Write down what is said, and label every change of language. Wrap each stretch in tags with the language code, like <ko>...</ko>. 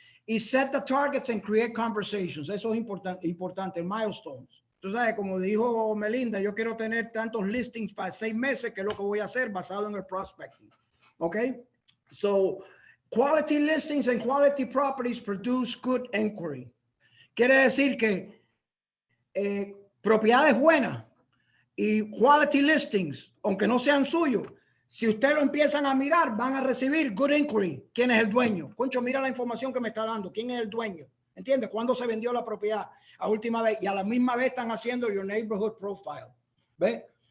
<en>Y set the targets and create conversations.</en> <es>Eso es importante, milestones. Tú sabes, como dijo Melinda, yo quiero tener tantos listings para 6 meses, que es lo que voy a hacer basado en el prospecting. ¿Ok?</es> <en>So, quality listings and quality properties produce good inquiry.</en> <es>Quiere decir que propiedades buenas y</es> <en>quality listings,</en> <es>aunque no sean suyos, si ustedes lo empiezan a mirar, van a recibir</es> <en>good inquiry.</en> <es>¿Quién es el dueño? Concho, mira la información que me está dando. ¿Quién es el dueño? ¿Entiendes? ¿Cuándo se vendió la propiedad a última vez? Y a la misma vez están haciendo</es> <en>your neighborhood profile.</en> <es>¿Ves?</es>